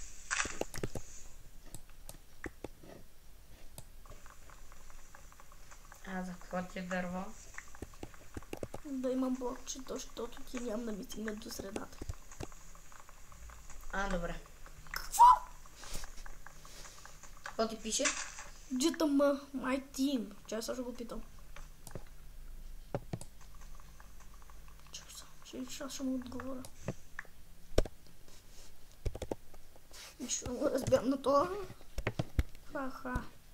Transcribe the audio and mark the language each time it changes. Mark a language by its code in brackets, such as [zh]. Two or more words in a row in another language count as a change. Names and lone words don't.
[bg] А за какво ти е дърво? Да имам блокче, защото ти нямам да ми стигне до средата. А, добре. Какво? Какво ти пише? [en] GTM, my team. [bg] Чай сега ще го питам. Чакай, ще му отговоря. Нищо не го разбирам на това. Ха-ха.